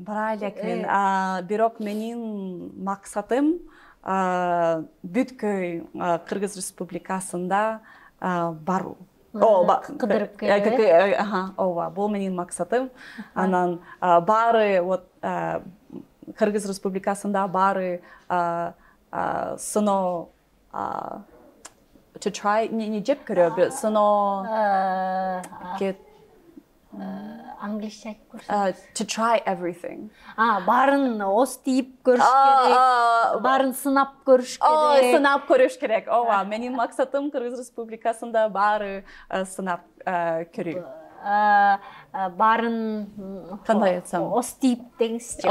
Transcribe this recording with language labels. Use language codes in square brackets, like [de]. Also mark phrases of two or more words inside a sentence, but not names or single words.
[ky] Бирок менин максатым бүткөй Кыргыз Республикасында баруу. Кыдырып келип. Бул менин максатым. Анан баары Кыргыз Республикасында баары сыноо [en] to try [ky] не жеп көрөбү, сыноо англисче айтып көрсөң. [en] To try everything. [ky] Барын остип көрүш керек, барын сынап көрүш керек. Сынап көрүш керек. Менин максатым Кыргыз Республикасында баары сынап көрүү. Барын кандай айтсам, остип деңизчи.